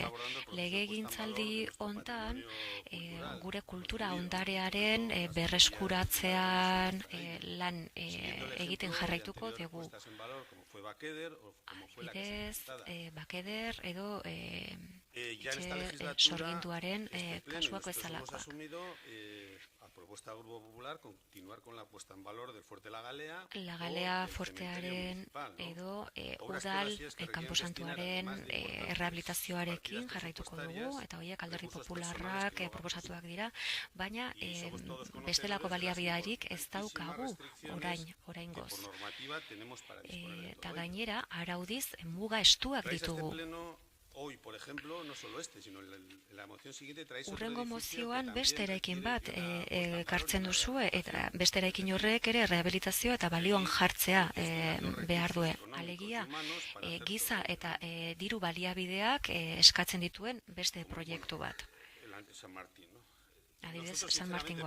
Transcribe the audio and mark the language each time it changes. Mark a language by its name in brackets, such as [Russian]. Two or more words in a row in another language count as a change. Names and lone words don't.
[Basque] Legegintzaldi hontan, gure kultura ondarearen berreskuratzean lan egiten jarraituko dugu. Adibidez, Bakeder edo sorginduaren kasuak bezalakoak. [Spanish] A propuesta del Grupo Popular, continuar con la puesta en valor del Fuerte La Galea. [Basque] La Galea fuertearen edo udal kanposantuaren rehabilitazioarekin jarraituko dugu, eta horiek alderdi popularrak proposatuak dira, baina bestelako baliabiderik ez daukagu oraingoz. Eta gainera, araudiz muga estuak ditugu. [Spanish] Hoy, por ejemplo, no solo sino la moción siguiente traéis [Basque] Urrengo mozioan beste eraikin bat ekartzen duzue, eta beste eraikin horrek ere rehabilitazioa eta balioan jartzea behar due. Alegia, giza eta diru baliabideak eskatzen dituen beste proiektu bat. Adibidez, San Martingoa.